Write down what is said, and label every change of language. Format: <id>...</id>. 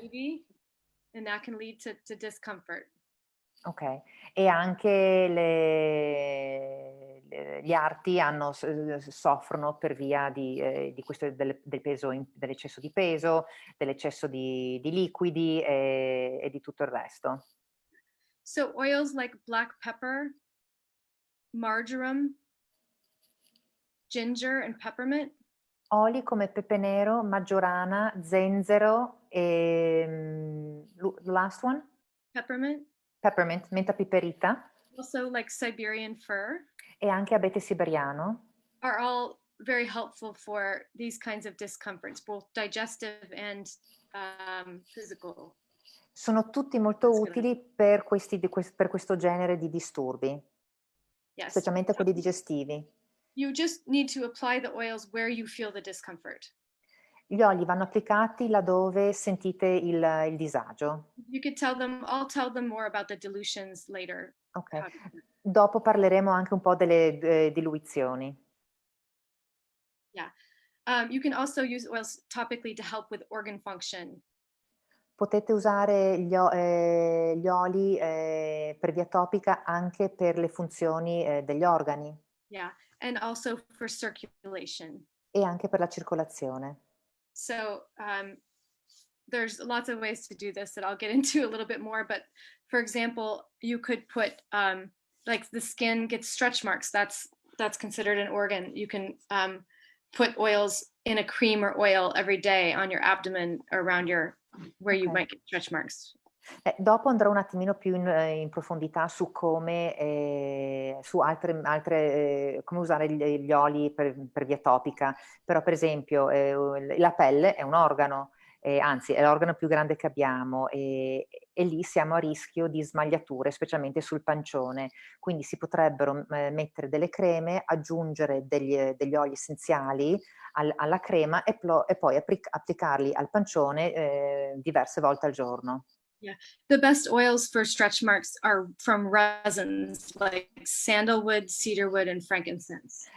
<en>baby, and that can lead to discomfort.</en> <it>Ok, e anche gli arti soffrono per via di questo, del peso, dell'eccesso di peso, dell'eccesso di liquidi e di tutto il resto.</it> <en>So oils like black pepper, marjoram, ginger, and peppermint.</en> <it>Oli come pepe nero, maggiorana, zenzero e</it> <en>last one? Peppermint,</en> <it>Peppermint, menta piperita</it> <en>also like Siberian fir,</en> <it>e anche abete siberiano.</it> <en>are all very helpful for these kinds of discomforts, both digestive and physical.</en> <it>Sono tutti molto utili per questo genere di disturbi,</it> <en>Yes.</en> <it>specialmente quelli digestivi.</it> <en>You just need to apply the oils where you feel the discomfort.</en> <it>Gli oli vanno applicati laddove sentite il disagio.</it> <en>You could tell them, I'll tell them more about the dilutions later.</en> <it>Ok. Dopo parleremo anche un po' delle diluizioni.</it> <en>Yeah. You can also use oils topically to help with organ function.</en> <it>Potete usare gli oli per via topica anche per le funzioni degli organi</it> <en>Yeah. And also for circulation.</en> <it>e anche per la circolazione.</it> <en>So there's lots of ways to do this that I'll get into a little bit more. But for example, you could put like the skin gets stretch marks. That's considered an organ. You can put oils in a cream or oil every day on your abdomen or around where you might get stretch marks.</en> <it>Dopo andrò un attimino più in profondità su come, su altre come usare gli oli per via topica, però per esempio la pelle è un organo, anzi è l'organo più grande che abbiamo e lì siamo a rischio di smagliature, specialmente sul pancione, quindi si potrebbero mettere delle creme, aggiungere degli oli essenziali alla crema e poi applicarli al pancione diverse volte al giorno.</it> <en>Yeah, the best oils for stretch marks are from resins like sandalwood, cedarwood, and frankincense.</en>